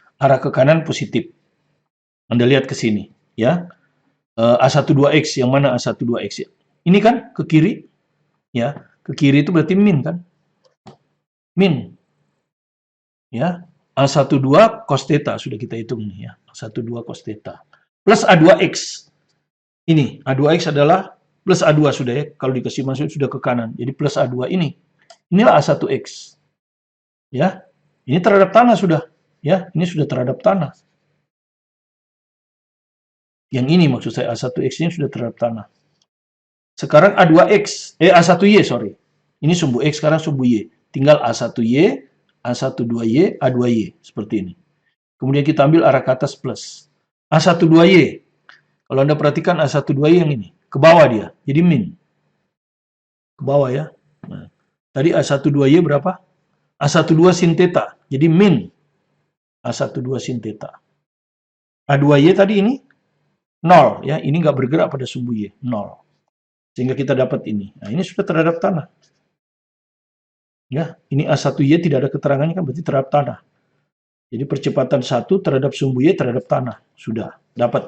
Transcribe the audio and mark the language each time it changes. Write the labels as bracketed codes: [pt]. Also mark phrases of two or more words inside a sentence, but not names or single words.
[id] Arah ke kanan positif. Anda lihat ke sini, ya. A12X, yang mana A12X ya? Ini kan ke kiri, ya. Ke kiri itu berarti min kan? Min. Ya. A12 cos theta sudah kita hitung nih ya. A12 cos theta. Plus A2X. Ini, A2X adalah plus A2 sudah ya. Kalau dikasih masuk sudah ke kanan. Jadi plus A2 ini. Inilah A1X. Ya. Ini terhadap tanah sudah. Ya, ini sudah terhadap tanah. Yang ini maksud saya A1X ini sudah terhadap tanah. Sekarang A2X, A1Y sorry. Ini sumbu X, sekarang sumbu Y. Tinggal A1Y, A12Y, A2Y. Seperti ini. Kemudian kita ambil arah ke atas plus. A12Y. Kalau Anda perhatikan A12Y yang ini. Ke bawah dia. Jadi min. Ke bawah ya. Nah, tadi A12Y berapa? A12 sin theta. Jadi min. A12 sin theta. A2Y tadi ini 0 ya, ini nggak bergerak pada sumbu Y, 0. Sehingga kita dapat ini. Nah, ini sudah terhadap tanah. Ya, ini A1Y tidak ada keterangannya kan berarti terhadap tanah. Jadi percepatan 1 terhadap sumbu Y terhadap tanah. Sudah dapat.